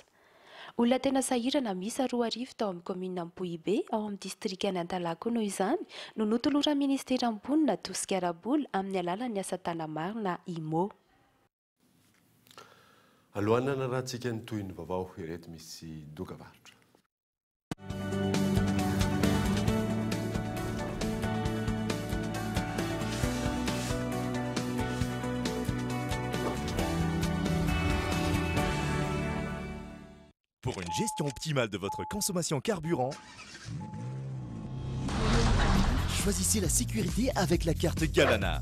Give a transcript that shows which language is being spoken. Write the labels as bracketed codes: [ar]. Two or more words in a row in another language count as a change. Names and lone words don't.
[mg] Olona tena sahirana misa 2 tao amin'ny komina Ampohibe ao amin'ny distrikany Antalahy koa noho izany no notoloran'ny ministera am-ponina Tosika Araboly amin'ny alalan'ny asa tanamaro na IMO. Alohan'ny anarantsika ny toy ny vaovao ireto misy dokavarotra. [fr] Pour une gestion optimale de votre consommation carburant, choisissez la sécurité avec la carte Galana.